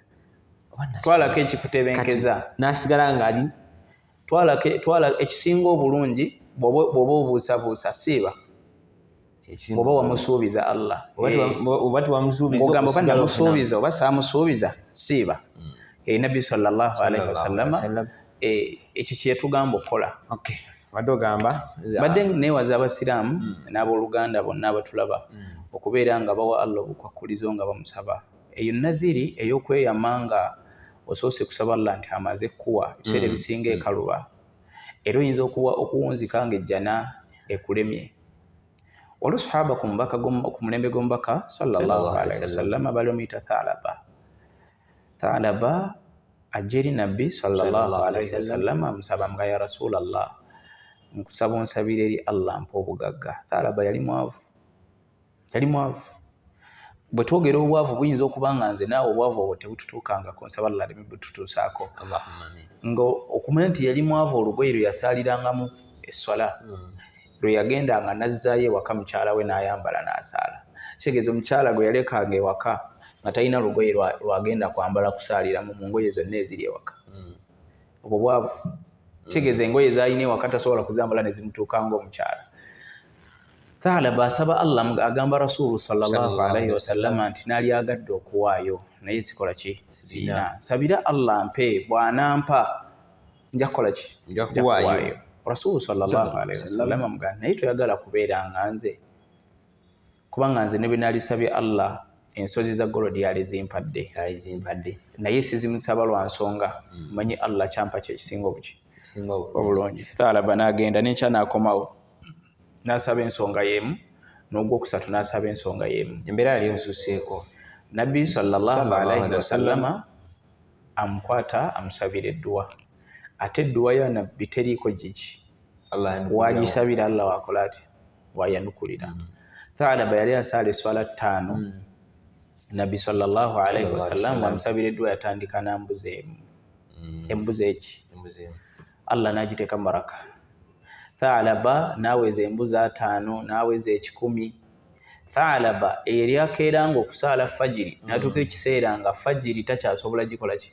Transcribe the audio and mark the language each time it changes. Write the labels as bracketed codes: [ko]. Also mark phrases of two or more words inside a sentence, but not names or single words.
[lg] Twalako ekikutebenkeza n'asigala ng'ali twala ekisinga obulungi bw'oba obuusabuusa siiba. Oba wamusuubiza Allah oba tewamusuubiza ogamba oba namusuubiza oba saamusuubiza siiba. Nabbi [ar] صلى الله عليه وسلم [lg] ekyo kyetugamba okukola. Wadde ogamba badde neewaza abasiraamu n'abooluganda bonna abatulaba okubeera nga bawa Allah obukwakkulizo nga bamusaba. Eyo nadhiri ey'okweyama nga osoose kusaba Allah nti amaze kuwa ebiseera ebisinga ekaluba era oyinza okuwunzika ng'ejjana ekulemye. Waliwo sahaba ku mulembe gw'omubaka [ar] صلى الله عليه وسلم [lg] balomuyita Thalaba ajja eri Nabbi [ar] صلى الله عليه وسلم [lg] amusaba nga [ar] يا رسول الله [lg] nkusaba onsabire eri Allah mpa obugagga. Thalaba yali mwavu. Bwe twogera obwavu buyinza okuba nga nze naawe obwavu obwo tebututuukangako nsaba Allah aleme bututuusaako. Nga okumanya nti yali mwavu olugoye lwe yasaalirangamu esswala lwe yagendanga nazzaayo ewaka mukyala we n'ayambala n'asaala. Kitegeeza omukyala gwe yalekanga ewaka nga talina lugoye lwagenda kwambala kusaaliramu mu ngoye zonna eziri ewaka. Obwo bwavu. Kitegeeza engoye z'alina ewaka tasobola kuzambala ne zimutuuka ng'omukyala. Thalaba asaba Allah agamba Rasulu [ar] صلى الله عليه وسلم [lg] nti naali agadde okuwaayo naye sikola ki sina. Sabira Allah mpe bw'anampa nja kukola ki nja kuwaayo. Rasulu [ar] صلى الله عليه وسلم [lg] amugamba naye toyagala kubeera nga nze kubanga nze ne bwe naalisabye Allah ensozi za Golodi yali zimpadde naye sizimusaba lwa nsonga manyi Allah kyampa kye kisinga obulungi. Thalaba n'agenda n'enkya n'akomawo n'asaba ensonga y'emu n'ogwokusatu n'asaba ensonga y'emu. Embeera yali emususeeko. Nabbi [ar] صلى الله عليه وسلم [lg] amukwata amusabira edduwa. Ate edduwa ya Nabbi teriiko gigi. Waagisabira Allah wakola ati waayanukulira. Thalaba yali asaala eswala 5. Nabbi [ar] صلى الله عليه وسلم [lg] amusabira edduwa yatandika n'ambuzi emu. Embuzi eki Allah n'agiteeka baraka. Thalaba n'aweza embuzi 5 n'aweza 10. Thalaba eri akeeranga okusaala fajiri n'atuuka ekiseera nga fajiri takyasobola gikola ki